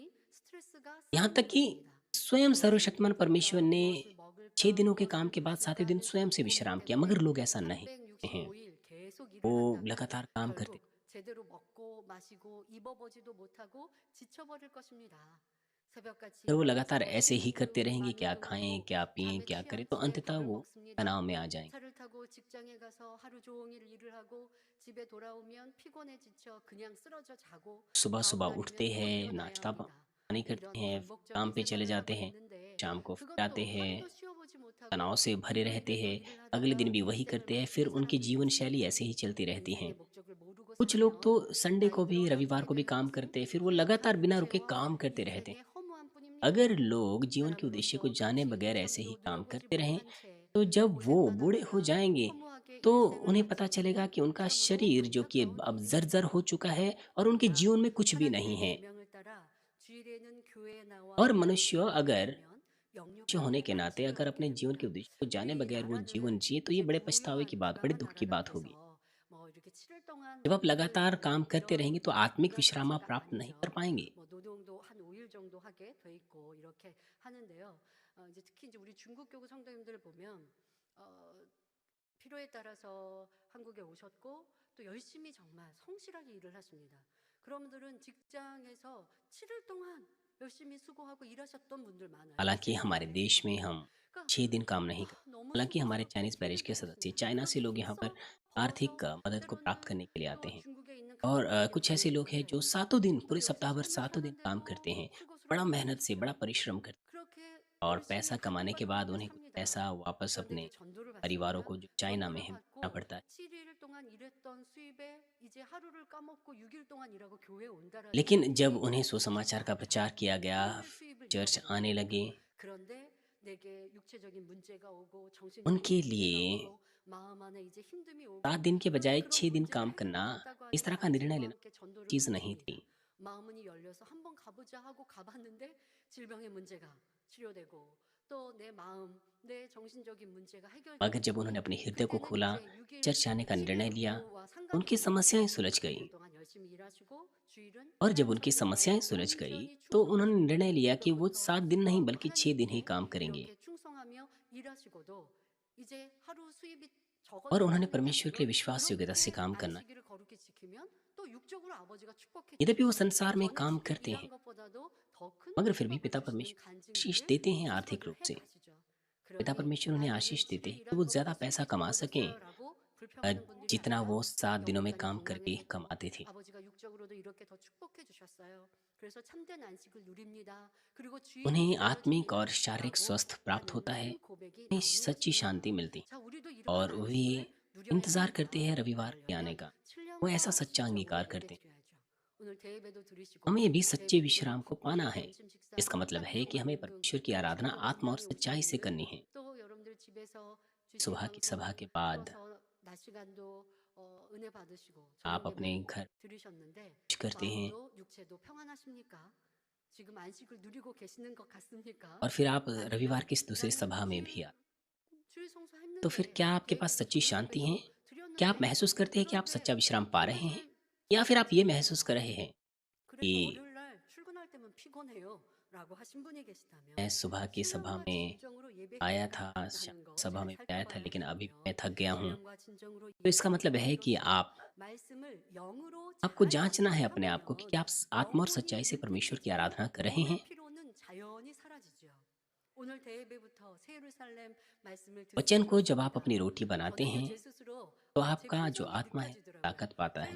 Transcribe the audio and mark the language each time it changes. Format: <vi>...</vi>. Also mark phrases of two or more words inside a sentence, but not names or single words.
<hi>यहाँ तक कि स्वयं सर्वशक्तिमान परमेश्वर ने 6 दिनों के काम के बाद 7वें दिन स्वयं से विश्राम किया, मगर लोग ऐसा नहीं करते हैं। वो लगातार काम करते। अगर वो लगातार ऐसे ही करते रहेंगे, क्या खाएँ, क्या पिएँ, क्या करें, तो अंततः वो तनाव में आ जाएँगे।</hi> <ko>차를 타고 직장에 가서 하루 종일 일을 하고 집에 돌아오면 피곤해 지쳐 그냥 쓰러져 자고 다음</ko> <hi>सुबह-सुबह</hi> <ko>날이면</ko> <hi>उठते</hi> <ko>또</ko> <hi>हैं,</hi> <ko>일어나야</ko> <hi>नाश्ता</hi> <ko>합니다.</ko> <hi>पानी करते</hi> <ko>이런</ko> <hi>हैं, काम</hi> <ko>반복적인</ko> <hi>पे चले</hi> <ko>생활을</ko> <hi>जाते</hi> <ko>하고</ko> <hi>हैं,</hi> <ko>있는데</ko> <hi>शाम को फिर आते</hi> <ko>그것도</ko> <hi>हैं,</hi> <ko>하루도 쉬어보지</ko> <hi>तनाव</hi> <ko>못하고</ko> <hi>से भरे रहते</hi> <ko>매일매일</ko> <hi>हैं,</hi> <ko>일을</ko> <hi>अगले दिन</hi> <ko>하다가</ko> <hi>भी वही</hi> <ko>인생을</ko> <hi>करते हैं, फिर</hi> <ko>망치는</ko> <hi>उनकी</hi> <ko>사람들이</ko> <hi>जीवन शैली</hi> <ko>있습니다.</ko> <hi>ऐसे ही चलती रहती है।</hi> <ko>인생의 목적을 모르고</ko> <hi>कुछ लोग तो</hi> <ko>살면</ko> <hi>संडे</hi> <ko>나이</ko> <hi>को भी,</hi> <ko>들어</ko> <hi>रविवार</hi> <ko>남게</ko> <hi>को भी</hi> <ko>될</ko> <hi>काम</hi> <ko>것은</ko> <hi>करते हैं, फिर वो लगातार</hi> <ko>한</ko> <hi>बिना रुके</hi> <ko>채와</ko> <hi>काम करते रहते हैं।</hi> <ko>인생의 허무한 뿐입니다.</ko> <hi>अगर लोग जीवन के उद्देश्य को</hi> <ko>사람으로서</ko> <hi>जाने</hi> <ko>다시</ko> <hi>बगैर ऐसे ही</hi> <ko>인생도</ko> <hi>काम</hi> <ko>누려보지</ko> <hi>करते रहें,</hi> <ko>못한 채</ko> <hi>तो जब वो</hi> <ko>고생만</ko> <hi>बूढ़े हो</hi> <ko>하다가</ko> <hi>जाएँगे,</hi> <ko>허무하게</ko> <hi>तो</hi> <ko>일생을</ko> <hi>उन्हें पता चलेगा</hi> <ko>마치면</ko> <hi>कि उनका</hi> <ko>참으로</ko> <hi>शरीर जो कि अब</hi> <ko>안타까운</ko> <hi>जर्जर</hi> <ko>일입니다.</ko> <hi>हो चुका है और उनके</hi> <ko>그러나</ko> <hi>जीवन में कुछ भी नहीं</hi> <ko>하나님의</ko> <hi>है।</hi> <ko>계명을 따라 주일에는 교회에 나와</ko> <hi>और</hi> <ko>말씀을</ko> <hi>मनुष्य अगर</hi> <ko>공부하면</ko> <hi>मनुष्य होने</hi> <ko>영육간의</ko> <hi>के नाते</hi> <ko>안식을</ko> <hi>अगर</hi> <ko>얻게</ko> <hi>अपने जीवन के</hi> <ko>되고요.</ko> <hi>उद्देश्य को जाने</hi> <ko>우리</ko> <hi>बगैर वो</hi> <ko>나라는</ko> <hi>जीवन जिए, तो ये</hi> <ko>이제</ko> <hi>बड़े पछतावे की</hi> <ko>부유한</ko> <hi>बात, बड़े</hi> <ko>부강한</ko> <hi>दुःख की</hi> <ko>나라가</ko> <hi>बात होगी।</hi> <ko>돼서 뭐 이렇게 7일 동안</ko> <hi>जब आप</hi> <ko>노동을</ko> <hi>लगातार</hi> <ko>하는</ko> <hi>काम करते</hi> <ko>이런</ko> <hi>रहेंगे, तो आत्मिक</hi> <ko>인간</ko> <hi>विश्राम आप</hi> <ko>자체가</ko> <hi>प्राप्त नहीं कर</hi> <ko>아니죠.</ko> <hi>पाएँगे।</hi> <ko>뭐 노동도 한 5일 정도 하게 돼 있고 이렇게 하는데요. 이제 특히 이제 우리 중국 교구 성도님들 보면 어, 필요에 따라서 한국에 오셨고 또 열심히 정말 성실하게 일을 하십니다. 그런 분들은 직장에서 7일 동안 열심히 수고하고 일하셨던 분들 많아요.</ko> <hi>हालाँकि</hi> <ko>세상에.</ko> <hi>हमारे देश में हम</hi> <ko>그러니까</ko> <hi>6 दिन काम नहीं करते।</hi> <ko>너무</ko> <hi>हालाँकि हमारे</hi> <ko>수고스럽게</ko> <en>Chinese parish</en> <ko>7일</ko> <hi>के</hi> <ko>동안</ko> <hi>सदस्य</hi> <ko>하십니다.</ko> <hi>चाइना से लोग यहाँ पर</hi> <ko>그래서 더워서</ko> <hi>आर्थिक मदद को प्राप्त</hi> <ko>때로는</ko> <hi>करने के लिए आते हैं।</hi> <ko>중국에 있는</ko> <hi>और</hi> <ko>가족들에게</ko> <hi>कुछ ऐसे लोग हैं</hi> <ko>보내주는데</ko> <hi>जो सातों दिन, पूरे</hi> <ko>우리 역시</ko> <hi>सप्ताह भर</hi> <ko>삶을</ko> <hi>सातों दिन काम करते</hi> <ko>사는데도</ko> <hi>हैं। बड़ा</hi> <ko>수고스럽게</ko> <hi>मेहनत से, बड़ा</hi> <ko>일하시죠.</ko> <hi>परिश्रम करते</hi> <ko>그렇게</ko> <hi>हैं और</hi> <ko>열심히</ko> <hi>पैसा कमाने के बाद</hi> <ko>가족과</ko> <hi>उन्हें कुछ</hi> <ko>삽니다.</ko> <hi>पैसा वापस</hi> <ko>그런데</ko> <hi>अपने</hi> <ko>이제 전도를</ko> <hi>परिवारों</hi> <ko>받습니다.</ko> <hi>को जो चाइना में</hi> <ko>전도를</ko> <hi>है देना</hi> <ko>받고</ko> <hi>पड़ता है।</hi> <ko>7일 동안 일했던 수입에 이제 하루를 까먹고 6일 동안 일하고 교회에 온다라는</ko> <hi>लेकिन जब</hi> <ko>얘기</ko> <hi>उन्हें सुसमाचार का प्रचार किया गया,</hi> <ko>하루의 수입을</ko> <hi>चर्च आने</hi> <ko>잃어버립니다.</ko> <hi>लगे,</hi> <ko>그런데 내게 육체적인 문제가 오고 정신적인</ko> <hi>उनके</hi> <ko>문제가</ko> <hi>लिए</hi> <ko>오고 마음 안에 이제 힘듦이</ko> <hi>7</hi> <ko>오고</ko> <hi>दिन के</hi> <ko>그런데</ko> <hi>बजाय</hi> <ko>그런</ko> <hi>6 दिन</hi> <ko>문제를</ko> <hi>काम करना,</hi> <ko>해결하겠다고</ko> <hi>इस</hi> <ko>하는</ko> <hi>तरह का निर्णय</hi> <ko>간증과</ko> <hi>लेना</hi> <ko>함께 전도를</ko> <hi>चीज़ नहीं</hi> <ko>받습니다.</ko> <hi>थी।</hi> <ko>마음문이 열려서 한번 가보자 하고 가봤는데 질병의 문제가 치료되고 또 내 마음, 내 정신적인 문제가</ko> <hi>मगर जब</hi> <ko>해결되고</ko> <hi>उन्होंने अपने हृदय को</hi> <ko>그때는</ko> <hi>खोला,</hi> <ko>이제 6일,</ko> <hi>चर्च आने का</hi> <ko>7일</ko> <hi>निर्णय लिया,</hi> <ko>업무와</ko> <hi>उनकी</hi> <ko>상관없이</ko> <hi>समस्याएं सुलझ</hi> <ko>6일</ko> <hi>गई।</hi> <ko>동안 열심히 일하시고 주일은</ko> <hi>और जब</hi> <ko>하나님</ko> <hi>उनकी</hi> <ko>섬기기</ko> <hi>समस्याएं</hi> <ko>위해서</ko> <hi>सुलझ गई,</hi> <ko>온전히</ko> <hi>तो उन्होंने</hi> <ko>충성하십니다.</ko> <hi>निर्णय लिया कि वो</hi> <ko>그로부터</ko> <hi>7 दिन नहीं बल्कि 6 दिन ही</hi> <ko>하나님께</ko> <hi>काम करेंगे।</hi> <ko>이렇게 충성하며 일하시고도 이제 하루 수입이</ko> <hi>और उन्होंने</hi> <ko>적어졌다는 게</ko> <hi>परमेश्वर के लिए</hi> <ko>아니라</ko> <hi>विश्वास योग्यता से</hi> <ko>그렇게</ko> <hi>काम करना।</hi> <ko>안식일을 거룩히 지키면 또 육적으로 아버지가 축복해</ko> <hi>यद्यपि वो</hi> <ko>주시죠.</ko> <hi>संसार में</hi> <ko>전에</ko> <hi>काम</hi> <ko>7일</ko> <hi>करते</hi> <ko>일한</ko> <hi>हैं,</hi> <ko>것보다도 더 큰</ko> <hi>मगर फिर भी</hi> <ko>축복을</ko> <hi>पिता</hi> <ko>주시는</ko> <hi>परमेश्वर आशीष</hi> <ko>간증들을</ko> <hi>देते हैं आर्थिक</hi> <ko>스스로들</ko> <hi>रूप से।</hi> <ko>해가시죠.</ko> <hi>पिता</hi> <ko>그러니</ko> <hi>परमेश्वर उन्हें</hi> <ko>나는</ko> <hi>आशीष देते</hi> <ko>7일</ko> <hi>हैं कि</hi> <ko>일한</ko> <hi>वो ज़्यादा</hi> <ko>것보다</ko> <hi>पैसा</hi> <ko>수입이</ko> <hi>कमा सकें,</hi> <ko>적어졌어요라고 불평하는 분들이</ko> <hi>जितना</hi> <ko>아니라</ko> <hi>वो 7 दिनों में</hi> <ko>영육간에</ko> <hi>काम करके</hi> <ko>건강해지고</ko> <hi>कमाते थे।</hi> <ko>아버지가 육적으로도 이렇게 더 축복해 주셨어요. 그래서 참된 안식을 누립니다. 그리고</ko> <hi>उन्हें</hi> <ko>주일이</ko> <hi>आत्मिक और</hi> <ko>쓰여집니다.</ko> <hi>शारीरिक</hi> <ko>라고</ko> <hi>स्वस्थ प्राप्त होता है,</hi> <ko>받는 고백이</ko> <hi>उन्हें</hi> <ko>나오는</ko> <hi>सच्ची</hi> <ko>것입니다.</ko> <hi>शांति मिलती</hi> <ko>자, 우리도</ko> <hi>और</hi> <ko>이러한</ko> <hi>वे</hi> <ko>안식을 누려야</ko> <hi>इंतज़ार करते हैं</hi> <ko>합니다.</ko> <hi>रविवार के आने</hi> <ko>그러려면</ko> <hi>का। वो ऐसा</hi> <ko>신령과</ko> <hi>सच्चा</hi> <ko>신적으로</ko> <hi>अंगीकार</hi> <ko>예배</ko> <hi>करते हैं।</hi> <ko>드려야죠. 오늘 대예배도 드리시고</ko> <hi>हमें भी सच्चे</hi> <ko>대예배도</ko> <hi>विश्राम को</hi> <ko>드리고</ko> <hi>पाना है।</hi> <ko>점심 식사</ko> <hi>इसका मतलब है</hi> <ko>한가득</ko> <hi>कि हमें</hi> <ko>완금</ko> <hi>परमेश्वर की</hi> <ko>또</ko> <hi>आराधना</hi> <ko>새벽</ko> <hi>आत्मा और</hi> <ko>만남에</ko> <hi>सच्चाई</hi> <ko>오신</ko> <hi>से</hi> <ko>분들</ko> <hi>करनी है।</hi> <ko>또 여러분들 집에서 주신</ko> <hi>सुबह की सभा</hi> <ko>방송</ko> <hi>के बाद</hi> <ko>들어서 낮 시간도 은혜 받으시고</ko> <hi>आप</hi> <ko>저녁</ko> <hi>अपने</hi> <ko>예배도</ko> <hi>घर</hi> <ko>들으셨는데</ko> <hi>कुछ करते हैं</hi> <ko>마음도 육체도 평안하십니까? 지금 안식을 누리고 계시는 것 같습니까?</ko> <hi>और फिर आप</hi> <ko>아니면</ko> <hi>रविवार की इस दूसरी</hi> <ko>나는</ko> <hi>सभा में भी आ,</hi> <ko>주일</ko> <hi>तो फिर</hi> <ko>성수했는데</ko> <hi>क्या आपके पास सच्ची</hi> <ko>대예배도</ko> <hi>शांति है?</hi> <ko>대예배도</ko> <hi>क्या आप</hi> <ko>드렸는데</ko> <hi>महसूस करते हैं कि आप सच्चा</hi> <ko>그런데</ko> <hi>विश्राम पा रहे हैं?</hi> <ko>오늘</ko> <hi>या फिर आप ये</hi> <ko>피곤해지는</ko> <hi>महसूस कर</hi> <ko>거예요.</ko> <hi>रहे हैं</hi> <ko>그래서</ko> <hi>कि</hi> <ko>월요일 날 출근할 때면 피곤해요.</ko> <hi>मैं सुबह की सभा में आया था, शाम की सभा में भी आया था, लेकिन अभी भी मैं थक गया हूँ। तो इसका मतलब है कि आपको जाँचना है अपने आप को कि क्या आप स आत्मा और सच्चाई से परमेश्वर की आराधना कर रहे हैं? वचन को जब आप अपनी रोटी बनाते हैं, तो आपका जो आत्मा है, ताकत पाता है।</hi>